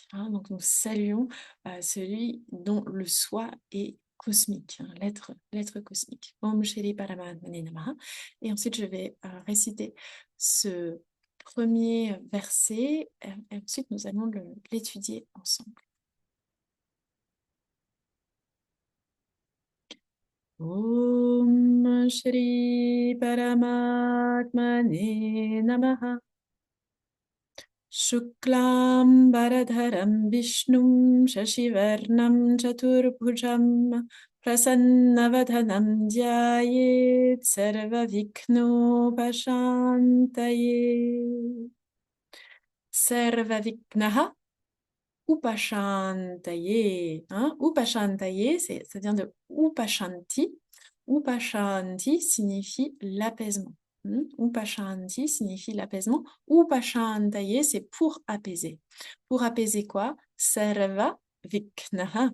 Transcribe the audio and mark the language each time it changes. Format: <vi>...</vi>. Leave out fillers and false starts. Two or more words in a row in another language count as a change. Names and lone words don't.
<fr>Donc, nous saluons celui dont le soi est cosmique, l'être cosmique.</fr> <sa>ॐ श्री परमात्मने नमः.</sa> <fr>Et ensuite, je vais réciter ce premier verset et ensuite, nous allons l'étudier ensemble.</fr> <sa>ॐ श्री परमात्मने नमः. शुक्लं बरधरं विष्णुं शशिवर्णं चतुर्भुजं प्रसन्नवदनं ध्यायेत् सर्व विघ्नो पशान्तये. सर्व विघ्नः उपशान्तये.</sa> <fr>Hein? Upashantaye, ça vient de upashanti. Upashanti signifie l'apaisement. Upashanti signifie l'apaisement. Upashantaye, c'est pour apaiser. Pour apaiser quoi?</fr> <sa>सर्व विघ्नः.</sa>